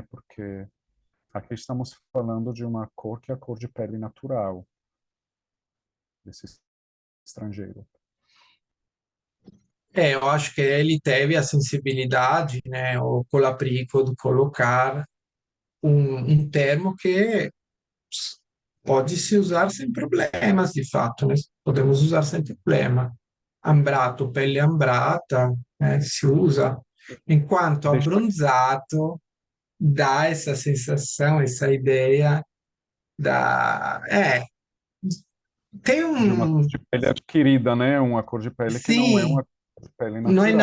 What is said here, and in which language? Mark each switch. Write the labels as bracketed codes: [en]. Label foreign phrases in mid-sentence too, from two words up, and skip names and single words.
[pt] Porque aqui estamos falando de uma cor que é a cor de pele natural desse estrangeiro. Eu acho que ele teve a sensibilidade, né, o Colaprico, de colocar um termo que pode se usar sem problemas, de fato, né? Podemos usar sem problema. [it] Ambrato, pelle ambrata, [pt] né, se usa, enquanto Deixa abbronzato dá essa sensação, essa ideia da... tem de uma cor um... de pele adquirida, né? Uma cor de pele que não é Sim, uma cor de pele não é